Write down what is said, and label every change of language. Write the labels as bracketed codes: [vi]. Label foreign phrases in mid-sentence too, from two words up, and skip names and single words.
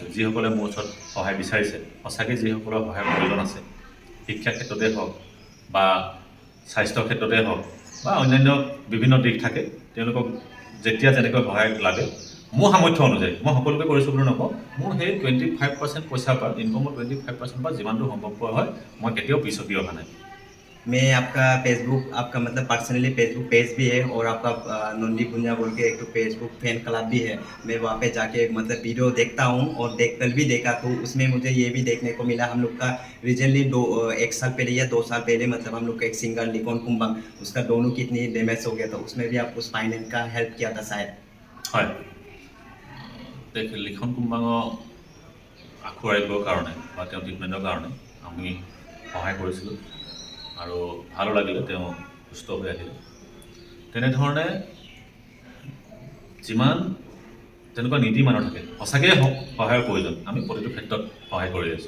[as] যিসকলে মোৰ ওচৰত সহায় বিচাৰিছে, সঁচাকৈ যিসকলৰ সহায়ৰ প্ৰয়োজন আছে, শিক্ষা ক্ষেত্ৰতে হওক বা স্বাস্থ্য ক্ষেত্ৰতে হওক বা অন্যান্য বিভিন্ন দিশ থাকে, তেওঁলোকক যেতিয়া যেনেকৈ সহায় লাগে মোৰ সামৰ্থ্য অনুযায়ী মই সকলোকে কৰিছোঁ বুলি নকওঁ। মোৰ সেই 25% পইচাৰ পৰা, ইনকমৰ 25% পৰা যিমানটো সম্ভৱপৰ হয় মই কেতিয়াও পিছকি অহা নাই। [hi] मैं आपका फेसबुक, आपका मतलब पर्सनली फेसबुक पेज भी है और आपका नंदी भुंजा बोल के एक तो फेसबुक [en] fan club [hi] भी है। मैं वहाँ पे जाके मतलब वीडियो देखता हूँ और कल भी देखा, तो उसमें मुझे ये भी देखने को मिला हम लोग का रिजनली 1 साल पहले या 2 साल पहले मतलब हम लोग का एक सिंगर लिकोन कुंभंग, उसका दोनों कितनी डैमेज हो गया था, उसमें भी आप उस फाइनेंस का हेल्प किया था शायद। [as] হয়, লিখন কুম্বাঙৰ আখুৱাৰিবৰ কাৰণে বা তেওঁ ট্ৰিটমেণ্টৰ কাৰণে আমি সহায় কৰিছিলোঁ আৰু ভালো লাগিলে তেওঁ সুস্থ হৈ আহিলে। তেনেধৰণে যিমান তেনেকুৱা নীতি মানুহ থাকে, সঁচাকৈয়ে সহায়ৰ প্ৰয়োজন, আমি প্ৰতিটো ক্ষেত্ৰত সহায় কৰি আছোঁ।